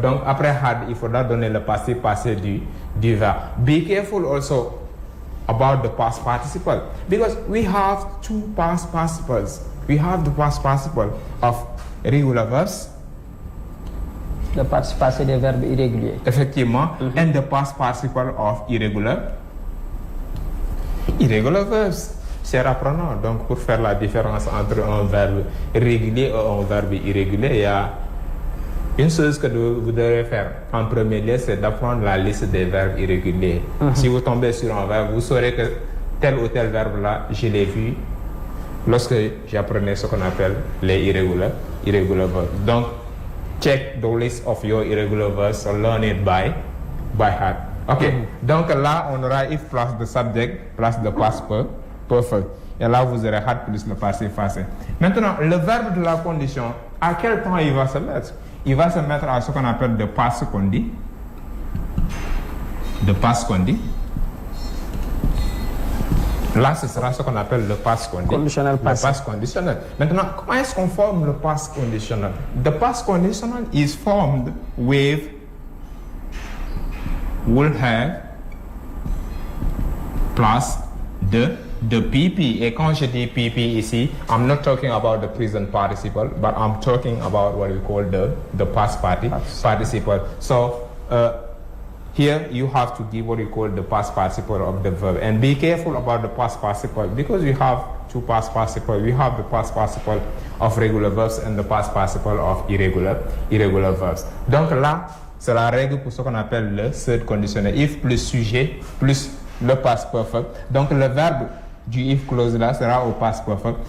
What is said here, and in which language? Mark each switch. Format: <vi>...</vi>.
<fr>Donc, après had, il faudra donner le passé passé du verbe.</fr> <en>Be careful also about the past participle, because we have two past participles. We have the past participle of regular verbs.</en> <fr>Le participe passé des verbes irréguliers. Effectivement,</fr> <en>and the past participle of irregular verbs.</en> <fr>Cher apprenant, donc pour faire la différence entre un verbe régulier et un verbe irrégulier, il y a Une chose que vous devez faire en premier lieu, c'est d'apprendre la liste des verbes irréguliers. Si vous tombez sur un verbe, vous saurez que tel ou tel verbe-là, je l'ai vu lorsque j'apprenais ce qu'on appelle les irregular verbs.</fr> <en>Donc, check the list of your irregular verbs, learn it by heart. Ok,</en> <fr>donc là, on aura</fr> <en>if plus the subject plus the past perfect.</en> <fr>Et là, vous aurez had plus le passé passé. Maintenant, le verbe de la condition, à quel temps il va se mettre? Il va se mettre à ce qu'on appelle the past condi.</fr> <en>The past condi.</en> <fr>Là, ce sera ce qu'on appelle le past condi. Conditionnel passé. Le past conditionnel. Maintenant, comment est-ce qu'on forme le past conditionnel?</fr> <en>The past conditional is formed with will have plus the PP.</en> <fr>Et quand je dis PP ici,</fr> <en>I'm not talking about the present participle, but I'm talking about what we call the past participle. So here you have to give what you call the past participle of the verb. And be careful about the past participle because we have two past participles. We have the past participle of regular verbs and the past participle of irregular verbs.</en> <fr>Donc là, c'est la règle pour ce qu'on appelle le third conditionnel. If plus sujet plus le past perfect. Donc le verbe du if clause là sera au past perfect.</fr>